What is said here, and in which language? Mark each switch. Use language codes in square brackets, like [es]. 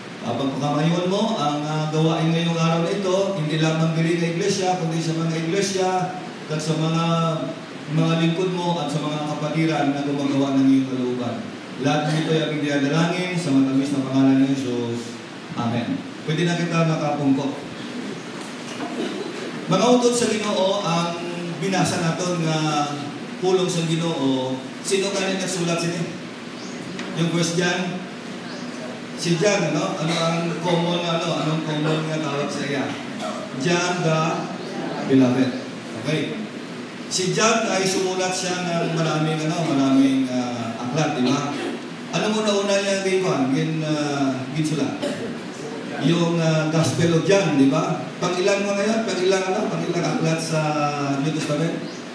[tl] Pagpakamayon mo, ang gawain ngayong araw na ito, hindi lamang [hil] diri nga iglesia, [tl] kundi sa mga iglesia, at sa mga lingkod mo at sa mga kapatiran na gumagawa ng iyong kalooban. Lahat nito ay aming dinadalangin sa matamis na pangalan ng Jesus. [hil] Amen. Pwede na kita makapungkot. Mga utod sa Ginoo, ang binasa natin nga pulong sa Ginoo. [tl] Sino kanina [hil] nagsulat sini? [tl] Yung verse John? Si John, ano? [hil] Anong common nga tawag sa iya? [en] John the Beloved. Okay. [tl] Si John ay sumulat siya ng maraming aklat, di ba? [hil] Ano muna niya ginsulat? [tl] Yung Gospel of John, di ba? Pag-ilan mo ngayon? Pag-ilang aklat sa New Testament?